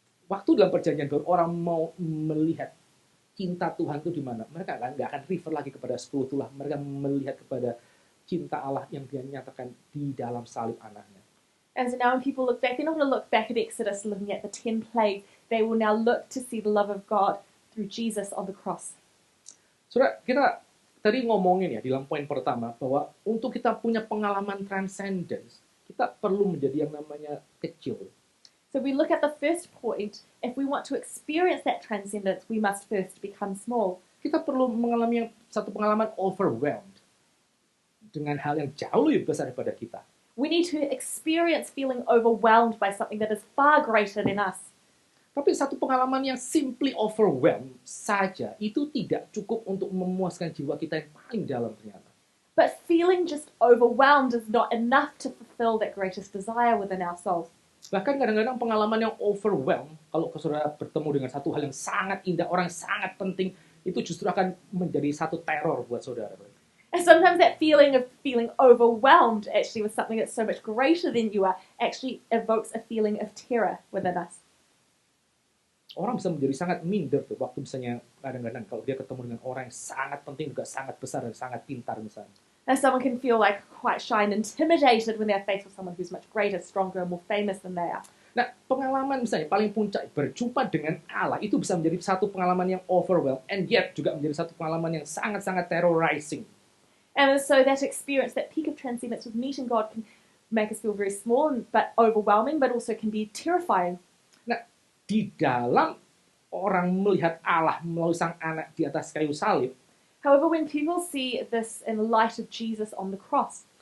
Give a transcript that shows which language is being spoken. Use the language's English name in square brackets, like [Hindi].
[Indonesian] Waktu dalam perjanjian baru orang mau melihat cinta Tuhan itu di mana, mereka nggak akan refer lagi kepada 10 tulah. Mereka melihat kepada cinta Allah yang dia nyatakan di dalam salib anaknya. [English] And so now when people look back, they're not going to look back at Exodus looking at the 10 plagues. They will now look to see the love of God through Jesus on the cross. [Indonesian] Saudara, kita tadi ngomongin ya di dalam poin pertama bahwa untuk kita punya pengalaman transcendence, kita perlu menjadi yang namanya kecil. [English] So we look at the first point. If we want to experience that transcendence, we must first become small. [Indonesian] Kita perlu mengalami satu pengalaman overwhelmed dengan hal yang jauh lebih besar daripada kita. [English] We need to experience feeling overwhelmed by something that is far greater than us. [Indonesian] Tapi satu pengalaman yang simply overwhelmed saja itu tidak cukup untuk memuaskan jiwa kita yang paling dalam ternyata. [English] But feeling just overwhelmed is not enough to fulfill that greatest desire within our souls. [Indonesian] Bahkan kadang-kadang pengalaman yang overwhelmed, kalau saudara bertemu dengan satu hal yang sangat indah, orang yang sangat penting, itu justru akan menjadi satu teror buat saudara. [English] And sometimes that feeling of feeling overwhelmed actually with something that's so much greater than you are actually evokes a feeling of terror within us. [Indonesian] Orang bisa menjadi sangat minder tuh waktu misalnya kadang-kadang kalau dia ketemu dengan orang yang sangat penting juga sangat besar dan sangat pintar misalnya. [English] And someone can feel like quite shy and intimidated when they're faced with someone who's much greater, stronger, and more famous than they are. [Indonesian] Nah, pengalaman misalnya paling puncak berjumpa dengan Allah itu bisa menjadi satu pengalaman yang overwhelmed [English] and yet [Indonesian] juga menjadi satu pengalaman yang sangat-sangat terrorizing. [English] And so that experience, that peak of transcendence with meeting God can make us feel very small but overwhelming, but also can be terrifying. [Indonesian] Nah, di dalam orang melihat Allah melalui sang anak di atas kayu salib, [English] however, when people see this in light of Jesus on the cross,